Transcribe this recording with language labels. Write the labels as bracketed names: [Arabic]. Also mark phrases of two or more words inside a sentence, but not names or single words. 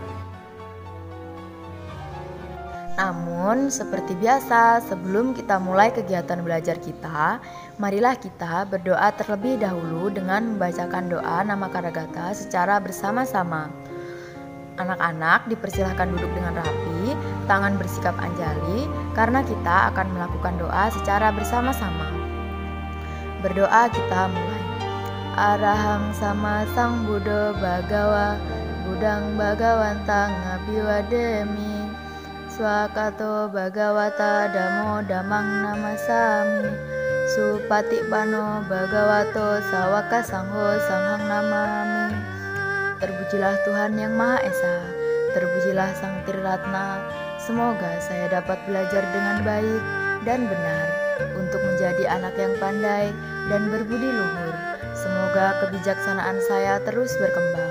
[Indonesian] Namun, seperti biasa, sebelum kita mulai kegiatan belajar kita, marilah kita berdoa terlebih dahulu dengan membacakan doa nama Karagata secara bersama-sama. Anak-anak dipersilahkan duduk dengan rapi, tangan bersikap anjali, karena kita akan melakukan doa secara bersama-sama. Berdoa kita mulai. [Pali] Arahang sama sang Buddha Bagawa, Budang Bagawantang Abiwademi. Swakato Bhagawata Damo Damang Namasami Supatipano Bhagavato Sawaka Sangho Sanghang Namami. [Indonesian] Terpujilah Tuhan Yang Maha Esa, terpujilah Sang Triratna. Semoga saya dapat belajar dengan baik dan benar untuk menjadi anak yang pandai dan berbudi luhur. Semoga kebijaksanaan saya terus berkembang.